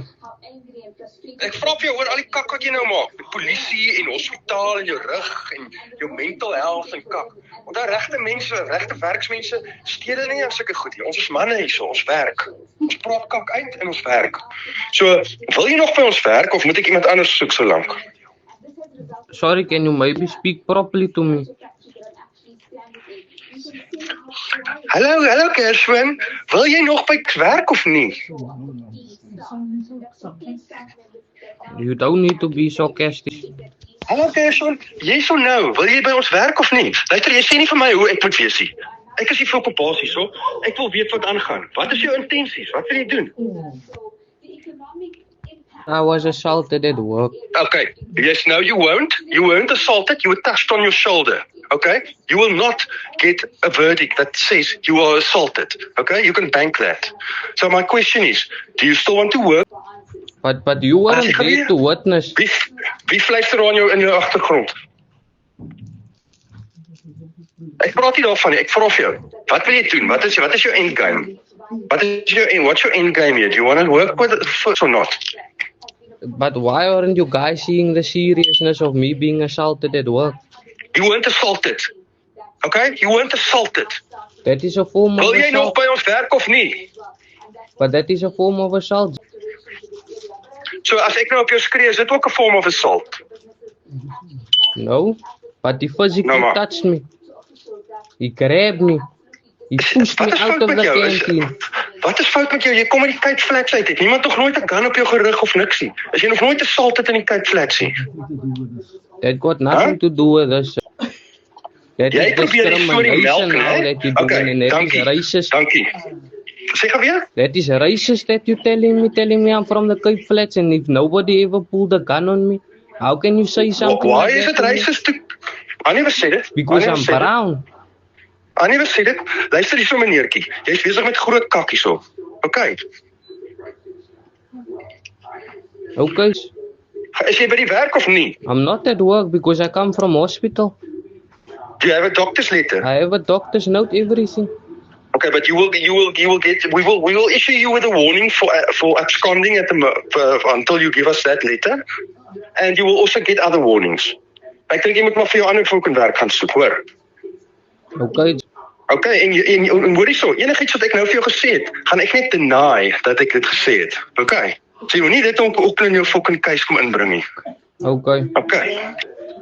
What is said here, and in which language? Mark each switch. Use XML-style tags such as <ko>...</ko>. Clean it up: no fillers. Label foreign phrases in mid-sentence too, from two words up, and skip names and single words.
<af>Ek vra vir jou oor al die kak wat jy nou maak. Die polisie en hospitaal en jou rug en jou</af> <en>mental health</en> <af>en kak. Want daar regte mense, regte werksmense stede nie aan sulke goed nie. Ons is manne hierso, ons werk. Ons praat kak uit en ons werk. So, wil jy nog by ons werk of moet ek iemand anders soek so lank?</af> <en>Sorry, can you maybe speak properly to me?</en> <af>Hallo Gershwin. Wil jy nog by werk of nie?</af> <en>You don't need to be sarcastic.</en> <af>Hallo Gershwin, jy so nou, wil jy by ons werk of nie? Luister, jy sê nie vir my hoe ek moet wees nie. Ek is hier vir op 'n basis hierso. Ek wil weet wat aangaan. Wat is jou intensies? Wat wil jy doen?</af> <en>I was assaulted at work. Okay, yes, no, you weren't assaulted, you were touched on your shoulder, okay? You will not get a verdict that says you are assaulted, okay? You can bank that. So my question is, do you still want to work? But you weren't there to witness.</en> <af>Wie fluister aan jou in jou agtergrond? Ek praat nie daarvan nie, ek vra vir jou. Wat wil jy doen? Wat is jou endgame?</af> <en>What's your endgame here? Do you want to work with it or not? But why aren't you guys seeing the seriousness of me being assaulted at work? You weren't assaulted. Okay? You weren't assaulted. That is a form of</en> <af>Wil jy nog</af> <en>assault.</en> <af>by ons werk of nie?</af> <en>But that is a form of assault.</en> <af>So as ek nou op jou skree, is dit ook 'n</af> <en>form of assault? No, but he physically</en> <af>No, maar-</af> <en>touched me. He grabbed me. He pushed me</en> <af>Wat is</af> <en>out</en> <af>fout</af> <en>of</en> <af>met</af> <en>the</en> <af>jou?</af> <en>canteen.</en> <af>Wat is fout met jou? Jy kom uit die Cape Flats uit. Het niemand nog nooit 'n gun op jou gerig of niks nie? Is jy nog nooit assaulted in die Cape Flats nie?</af> <en>That got nothing to do with this. That</en> <af>Jy</af> <en>is</en> <af>probeer die storie melk,</af> <en>discrimination now</en> <af>né?</af> <en>that you're doing, and that is</en> <af>dankie.</af> <en>racist.</en> <af>Dankie. Sê gou weer?</af> <en>That is racist that you're telling me I'm from the Cape Flats, and if nobody ever pulled a gun on me, how can you say something Why like is that it to me? racist? I never said it. Because I never I'm said it. brown. I never said it.</en> <af>Luister hierso meneertjie. Jy's besig met groot kak hierso.</af> <en>Okay. Okay,</en> <af>Is jy by die werk of nie?</af> <en>I'm not at work because I come from hospital. Do you have a doctor's letter? I have a doctor's note, everything. Okay, but we will issue you with a warning for absconding until you give us that letter, and you will also get other warnings.</en> <af>Ek dink jy moet maar vir jou ander fucking werk gaan soek, hoor.</af> <en>Okay,</en> <af>Okay, en hoor hierso, enigiets wat ek nou vir jou gesê het, gaan ek net deny dat ek dit gesê het.</af> <en>Okay.</en> <af>So jy moet nie dit ook in jou</af> <en>fucking case</en> <af>kom inbring nie.</af> <en>okay. Okay.</en>